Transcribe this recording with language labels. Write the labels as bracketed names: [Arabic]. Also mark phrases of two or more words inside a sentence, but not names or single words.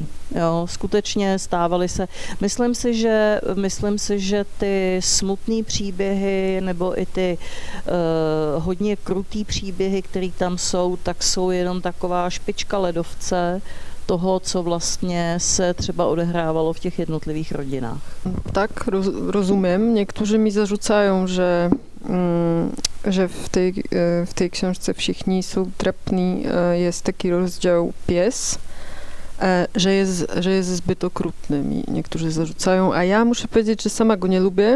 [Czech] Jo, skutečně stávaly se, myslím si, že ty smutné příběhy nebo i ty hodně krutý příběhy, které tam jsou, tak jsou jenom taková špička ledovce toho, co vlastně se třeba odehrávalo v těch jednotlivých rodinách. [Polish] Tak, rozumiem. Niektórzy mi zarzucają, że w tej książce Všichni są trapní jest taki rozdział pies, że jest zbyt okrutny, mi niektórzy zarzucają, a ja muszę powiedzieć, że sama go nie lubię.